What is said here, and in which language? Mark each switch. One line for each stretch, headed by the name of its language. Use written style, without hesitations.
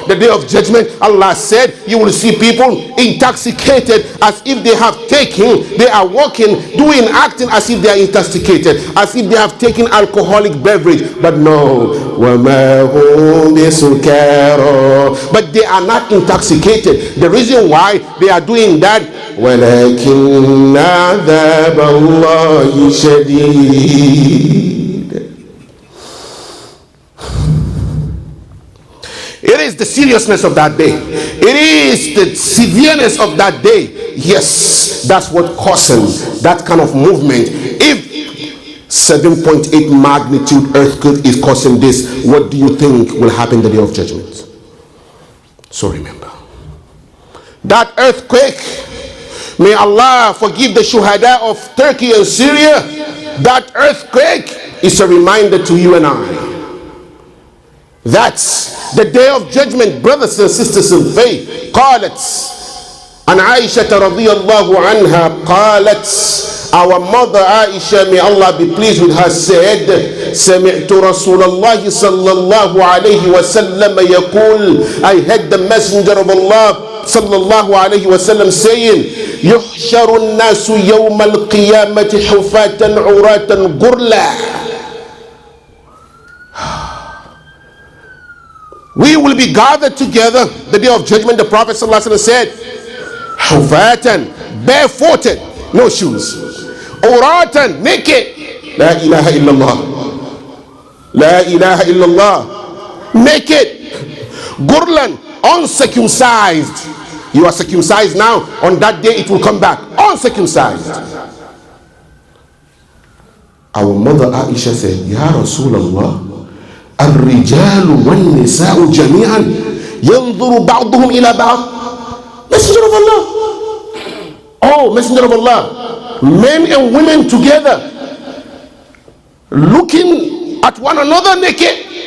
English: The day of judgment, Allah said, you will see people intoxicated as if they have taken, they are walking, doing, acting as if they are intoxicated, as if they have taken alcoholic beverage. But no,
Arabic: وَمَا هُمْ بِسُكَارَى.
English: But they are not intoxicated. The reason why they are doing that,
Arabic: ولكن عذاب الله شديد.
English: It is the seriousness of that day. It is the severeness of that day. Yes, that's what causes that kind of movement. If 7.8 magnitude earthquake is causing this, what do you think will happen the day of judgment? So remember, that earthquake, may Allah forgive the shuhada of Turkey and Syria. That earthquake is a reminder to you and I. That's the day of judgment, brothers and sisters in faith.
Arabic: قالت عن عائشة رضي الله عنها قالت,
English: our mother Aisha, may Allah be pleased with her, said,
Arabic: سمعت رسول الله صلى الله عليه وسلم يقول,
English: I heard the messenger of Allah
Arabic: صلى الله عليه وسلم
English: saying,
Arabic: يحشر الناس يوم القيامة حفاة عراة غرلا.
English: We will be gathered together the day of judgment. The Prophet ﷺ said, Hufatan, barefooted, no shoes. Uratan, naked. La ilaha illallah. La ilaha illallah. Naked. Gurlan, uncircumcised. You are circumcised now. On that day it will come back. Uncircumcised. Our mother Aisha said,
Arabic: Ya Rasulullah, الرجال والنساء جميعا ينظر بعضهم إلى بعض.
English: Messenger of Allah. Oh, Messenger of Allah. Men and women together, looking at one another naked.